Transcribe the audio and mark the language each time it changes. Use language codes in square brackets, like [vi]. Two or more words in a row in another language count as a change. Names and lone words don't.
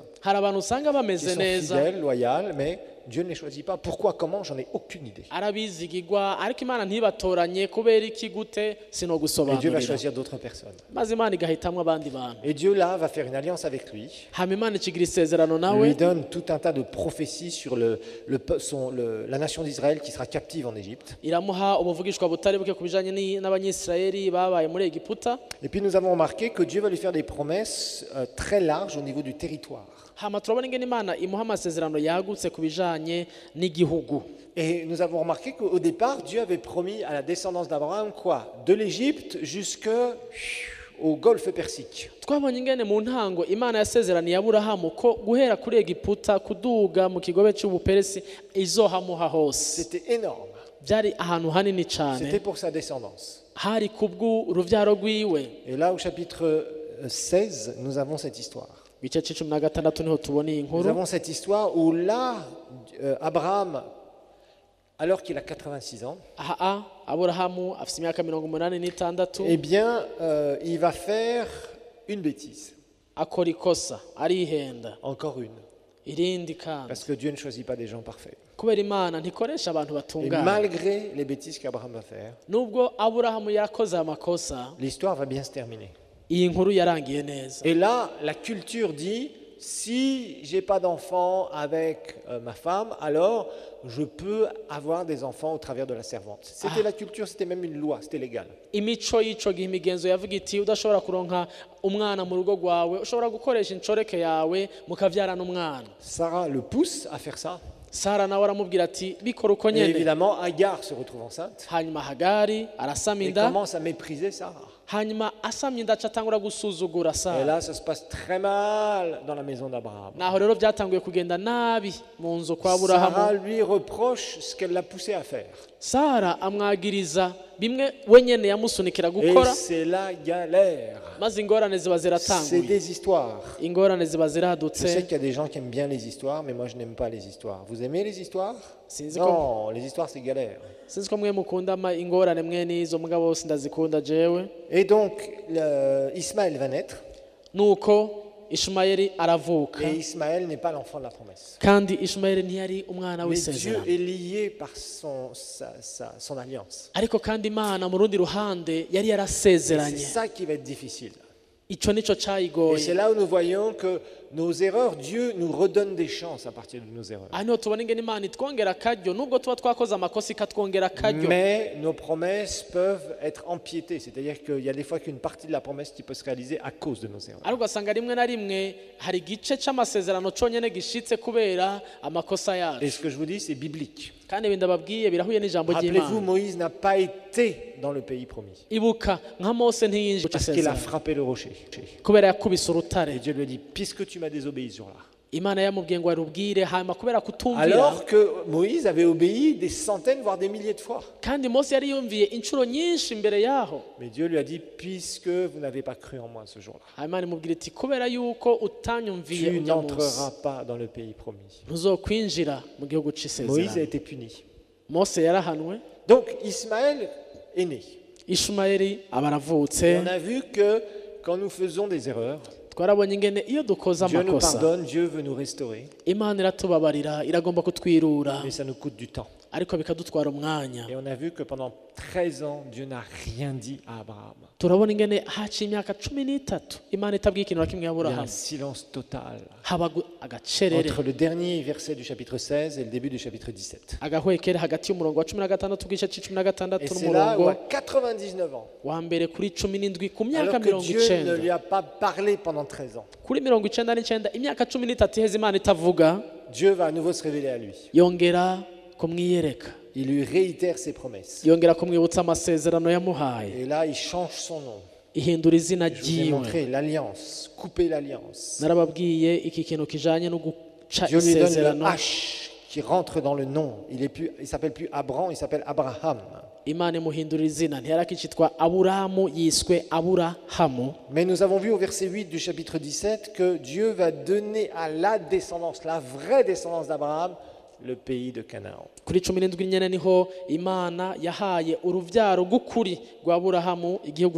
[rn] hari abantu usanga [fr] qui [rn] bameze [fr] sont [rn] neza [fr] fidèles, loyales, mais Dieu ne les choisit pas. Pourquoi, comment, j'en ai aucune idée. [rn] arabizigirwa ariko Imana ntibatoranye kubera iki gute [fr] Et Dieu va [rn] sinogusobanurira [fr] choisir d'autres personnes. [rn] maze Imana igahitamwo abandi bantu. [fr] Et Dieu, là, va faire une alliance avec lui. [rn] hama Imana ikigira isezerano nawe [fr] Lui donne tout un tas de prophéties sur la nation d'Israël qui sera captive en Égypte. [rn] iramuha ubuvugishwa butari buke ku bijanye n'abanyisirayeli babaye muri Egiputa. [fr] Et puis nous avons remarqué que Dieu va lui faire des promesses très larges au niveau du territoire. [rn] hama turabona ingene Imana imuha amasezerano yagutse ku bijanye n'igihugu. [fr] Et nous avons remarqué qu'au départ, Dieu avait promis à la descendance d'Abraham quoi? De l'Égypte jusqu'au golfe Persique. [rn] twabonye ingene mu ntango Imana yasezeraniye Aburahamu ko guhera kuri Egiputa kuduga mu kigobe cy'ubuperesi izohamuha hose. [fr] C'était énorme. [rn] byari ahantu hanini cyane [fr] C'était pour sa descendance. [rn] hari kubw'uruvyaro rwiwe. [fr] Et là, au chapitre 16, nous avons cette histoire. [rn] Bice c'icumi na gatandatu niho tubona iyi [fr] Nous [rn] nkuru. [fr] avons cette histoire où là, Abraham, alors qu'il a 86 ans, [rn] aha Aburahamu afite imyaka 86 [fr] eh bien, il va faire une bêtise. [rn] akora ikosa arihenda [fr] Encore une. [rn] irindi kandi [fr] Parce que Dieu ne choisit pas des gens parfaits. [rn] kubera Imana ntikoresha abantu [fr] Et [rn] batungana. [fr] malgré les bêtises qu'Abraham va faire, [rn] nubwo Aburahamu yakoze amakosa [fr] l'histoire va bien se terminer. [rn] iyi nkuru yarangiye neza. [fr] Et là, la culture dit, si j'ai pas d'enfant avec ma femme, alors je peux avoir des enfants au travers de la servante. C'était la culture, c'était même une loi, c'était légal. [rn] imico y'ico gihe imigenzo yavuga iti udashobora kuronka umwana mu rugo rwawe ushobora gukoresha incoreke yawe mukavyarana umwana. [fr] Sarah le pousse à faire ça. [rn] Sara nawe aramubwira ati bikora uko [fr] Et [rn] nyene. [fr] évidemment, Agar se retrouve enceinte [rn] hanyuma Hagari arasama [fr] et [rn] inda [fr] commence à mépriser Sarah. [rn] hanyuma asamye inda atangura gusuzugura [fr] Et [rn] Sara. [fr] là, ça se passe très mal dans la maison d'Abraham. [rn] naho rero byatanguye kugenda nabi mu nzu kwa [fr] Sarah [rn] Aburahamu. [fr] lui reproche ce qu'elle l'a poussé à faire. [rn] Sara amwagiriza bimwe we nyene yamusunikira [fr] Et [rn] gukora [fr] c'est la galère. [rn] maze ingorane ziba [fr] C'est [rn] ziratanguye. [fr] des histoires. [rn] ingorane ziba [fr] Je sais [rn] ziradutse. [fr] qu'il y a des gens qui aiment bien les histoires, mais moi je n'aime pas les histoires. Vous aimez les histoires? [rn] Sinzi [fr] Non, les histoires c'est galère. [rn] sinzi ko mwe mukunda ingorane mwe n'izo mugabo sindazikunda jewe. [fr] Et donc, Ismaël va naître, [rn] nuko Ishumayeli aravuka [fr] et Ismaël n'est pas l'enfant de la promesse. [rn] kandi Ishumayeli ntiyari umwana [fr] Mais Dieu [rn] w'isezerano. [fr] est lié par son alliance. [rn] ariko kandi Imana mu rundi ruhande yari [fr] Et c'est [rn] yarasezeranye. [fr] ça qui va être difficile. [rn] ico nico [fr] Et c'est [rn] cayigoye. [fr] là où nous voyons que nos erreurs, Dieu nous redonne des chances à partir de nos erreurs. [rn] aha niho tubona ingene Imana itwongera akaryo nubwo tuba twakoze amakosa ikatwongera akaryo. [fr] Mais nos promesses peuvent être empiétées, c'est-à-dire qu'il y a des fois qu'une partie de la promesse qui peut se réaliser à cause de nos erreurs. [rn] ariko ugasanga rimwe na rimwe hari igice c'amasezerano conyene gishitse kubera amakosa [fr] Et [rn] yacu. [fr] ce que je vous dis, c'est biblique. [rn] kandi ibi ndababwiye birahuye n'ijambo [fr] Rappelez-vous, [rn] ry'Imana. [fr] Moïse n'a pas été dans le pays promis [rn] ibuka nka Mose ntiyinjije [fr] parce qu'il a [rn] isezerano [fr] frappé le rocher. [rn] kubera yakubise [fr] Et [rn] urutare. [fr] Dieu lui dit, puisque tu m'as désobéi sur là. [rn] Imana yamubwiye ngo arubwire hanyuma kubera kutumvira. [fr] Alors que Moïse avait obéi des centaines, voire des milliers de fois. [rn] kandi Mose yari yumviye inshuro nyinshi imbere yaho. [fr] Mais Dieu lui a dit, puisque vous n'avez pas cru en moi ce jour-là, [rn] hanyuma imubwira iti kubera yuko utanyumviye [fr] tu [rn] ujya munsi [fr] n'entreras pas dans le pays promis. [rn] ntuzokwinjira mu gihugu [fr] Moïse a [rn] c'isezerano. [fr] été puni. [rn] Mose yarahanwe. [fr] Donc Ismaël est né. [rn] Ishumayeli aba aravutse. [fr] Et on a vu que quand nous faisons des erreurs, [rn] twarabonye ingene iyo dukoze [fr] Dieu nous [rn] amakosa [fr] pardonne, Dieu veut nous restaurer, [rn] Imana iratubabarira iragomba kutwirura [fr] mais ça nous coûte du temps. [rn] ariko bikadutwara umwanya. [fr] Et on a vu que pendant 13 ans, Dieu n'a rien dit à Abraham. [rn] turabona ingene haciye imyaka 13 Imana itabwiye ikintu na kimwe [fr] Il y a un [rn] Aburahamu. [fr] silence total [rn] haba agacerere [fr] entre le dernier verset du chapitre 16 et le début du chapitre 17. [rn] agahwekere hagati y'umurongo wa 16 bw'igice [fr] Et [rn] c'16 [fr] c'est là où [rn] n'umurongo [fr] à 99 ans, [rn] wa mbere kuri 17 ku myaka [fr] alors que Dieu ne [rn] 90 [fr] lui a pas parlé pendant 13 ans, [rn] kuri 99 imyaka 13 iheze Imana itavuga [fr] Dieu va à nouveau se révéler à lui. [rn] yongera kumwiyereka. [fr] il lui réitère ses promesses. [rn] yongera kumwibutsa amasezerano yamuhaye [fr] Et là, il change son nom. [rn] ihindura izina [fr] Je vous ai [rn] ryiwe [fr] montré l'alliance, couper l'alliance. [rn] narababwiye iki kintu kijanye no guca [fr] Dieu lui donne le [rn] isezerano [fr] H qui rentre dans le nom. Il s'appelle plus Abraham, il s'appelle Abraham. [rn] imana imuhindura izina ntiyarakicitwa aburamu yiswe aburahamu. [fr] Mais nous avons vu au verset 8 du chapitre 17 que Dieu va donner à la descendance, la vraie descendance d'Abraham, le pays de Canaan. [rn] kuri 17 nyene niho imana yahaye uruvyaro rw'ukuri rwa aburahamu igihugu